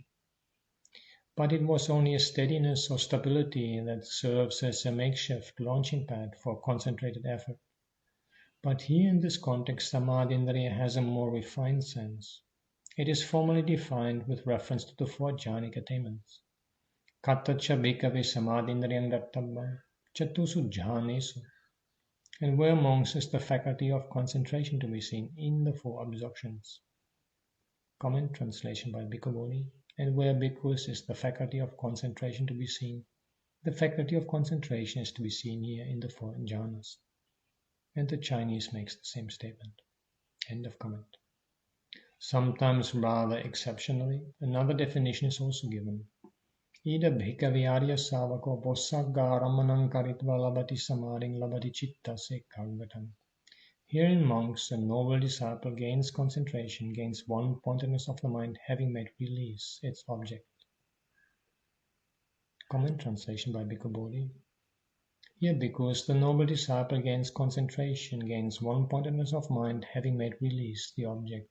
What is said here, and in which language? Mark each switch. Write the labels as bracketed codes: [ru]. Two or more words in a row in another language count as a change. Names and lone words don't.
[en] But it was only a steadiness or stability that serves as a makeshift launching pad for concentrated effort. But here in this context, Samadhindriya has a more refined sense. It is formally defined with reference to the four jhanic attainments. [pi] Kattacha bhikkhave samadhindriyam dattabbam chattusu jhanesu. [en] And where monks is the faculty of concentration to be seen? In the four absorptions. Comment translation by Bhikkhu Bodhi. And where bhikkhus is the faculty of concentration to be seen? The faculty of concentration is to be seen here in the four jhanas. And the Chinese makes the same statement. End of comment. Sometimes rather exceptionally, another definition is also given. [pi] Ida bhikkhave arya savako bossagaramanam karitva labati samadhin labati chitta sekhargatam. [en] Here in monks, a noble disciple gains concentration, gains one-pointedness of the mind, having made release its object. Comment translation by Bhikkhu Bodhi. Here, because the noble disciple gains concentration, gains one-pointedness of mind, having made release the object.